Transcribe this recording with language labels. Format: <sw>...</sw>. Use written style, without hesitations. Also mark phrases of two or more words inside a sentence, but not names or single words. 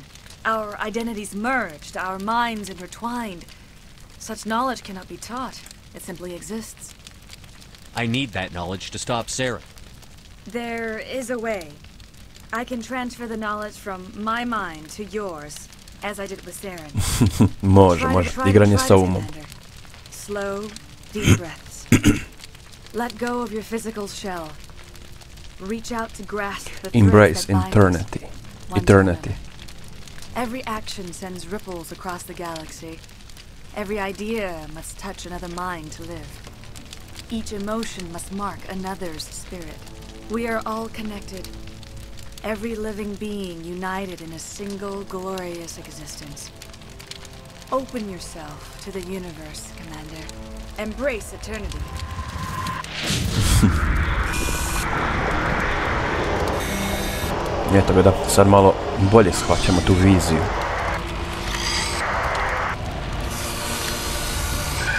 <en>Our identities merged, our minds intertwined. Such knowledge cannot be taught. It simply exists. I need that knowledge to stop Saren. There is a way. I can transfer the knowledge from my mind to yours, as I did with Saren.</en> <bs>Može. Igranje sa umom.</bs> <en>Slow, deep breaths. Let go of your physical shell. Reach out to grasp the Embrace threads that eternity. bind us one to Eternity. another. Every action sends ripples across the galaxy. Every idea must touch another mind to live. Each emotion must mark another's spirit. We are all connected. Every living being united in a single glorious existence. Open yourself to the universe, Commander. Embrace eternity.</en> <bs>Eto ga da, sad malo bolje shvaćamo tu viziju.</bs>